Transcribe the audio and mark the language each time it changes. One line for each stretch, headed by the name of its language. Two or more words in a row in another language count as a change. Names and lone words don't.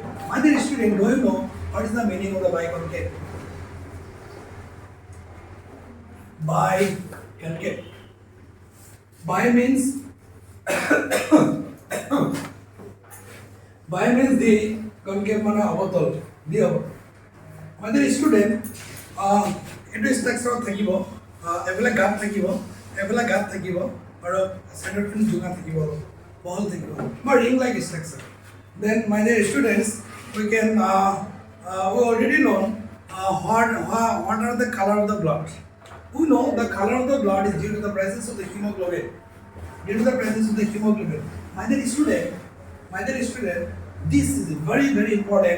English: My dear student, do you know what is the meaning of the biconcave? Biconcave. Bi means Bi means the concave
Assamese: মানে অবতল দি হ'ব
English: my dear student
Assamese: এটো স্ট্রাকচার থাকিব এফালে গাত থাকিব আৰু
English: center pin
Assamese: জোঙা থাকিব বহল থাকিব বা
English: ring like structure. Then my dear students, we can we already know what are the color of the blood. We know the color of the blood is due to the presence of the hemoglobin. Due to the presence of the hemoglobin. My dear student, this is very important.